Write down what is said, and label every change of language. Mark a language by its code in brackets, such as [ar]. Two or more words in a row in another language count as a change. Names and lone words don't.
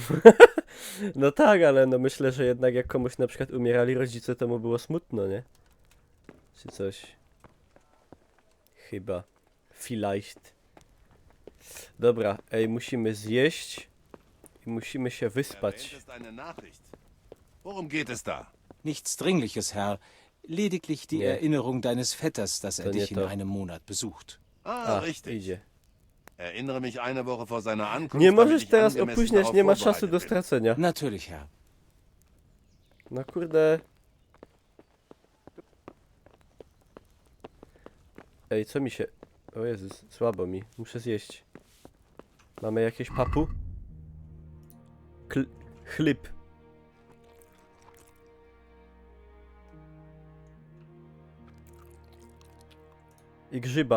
[pl] No tak, ale no myślę, że jednak jak komuś na przykład umierali rodzice, to mu było smutno, nie? Czy coś. Chyba. [de] Vielleicht. [pl] Dobra, ej, musimy zjeść i musimy się wyspać. [de] Erwähnt ist eine Nachricht. Worum geht es da? Nichts Dringliches, Herr. Lediglich die Erinnerung deines Vetters, dass er [pl] To nie [de] dich in [pl] to. [de] einem Monat besucht. Richtig. [pl] Idzie. [de] Erinnere mich eine Woche vor seiner Ankunft. [pl] Nie [de] damit [pl] możesz [de] ich [pl] teraz [de] angemessen [pl] opóźniać, [de] darauf [pl] nie ma czasu [de] vorbereitet [pl] do [de] bin. [pl] stracenia. [de] Natürlich, Herr. [pl] No kurde. Ej, co mi się... O Jezus, słabo mi. Muszę zjeść. Mamy jakieś papu? Chleb. I grzyba.